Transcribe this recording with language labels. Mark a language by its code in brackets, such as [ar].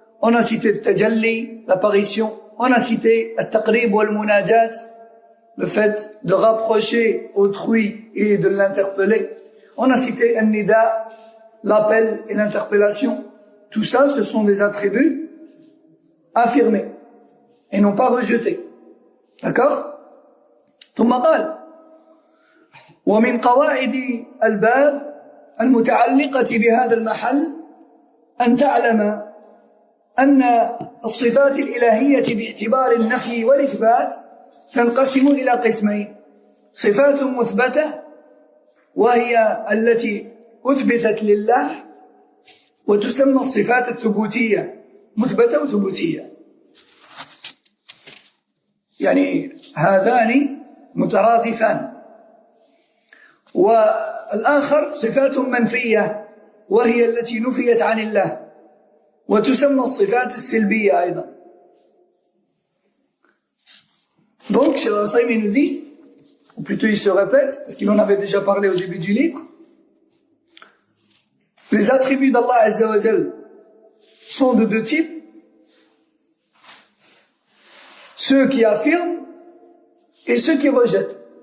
[fr] On a cité le tajalli, l'apparition, on a cité al-taqrib wal munajat, le fait de rapprocher autrui et de l'interpeller. On a cité al-nida, l'appel et l'interpellation. Tout ça, ce sont des attributs affirmés et non pas rejetés. D'accord? [ar] ثم قال ومن قواعد الباب المتعلقة بهذا المحل أن تعلم أن الصفات الإلهية باعتبار النفي والإثبات تنقسم إلى قسمين: صفات مثبتة وهي التي أثبتت لله، وتسمى الصفات الثبوتية، مثبتة وثبوتية. يعني هذان مترادفان. والآخر صفات منفية وهي التي نفيت عن الله، وتسمى الصفات السلبية أيضا. [fr] Donc, Cheikh Al-Usaymi nous dit, ou plutôt il se répète, parce qu'il en avait déjà parlé au début du livre, les attributs d'Allah Azza wa Jal sont de deux types: ceux qui affirment et ceux qui rejettent.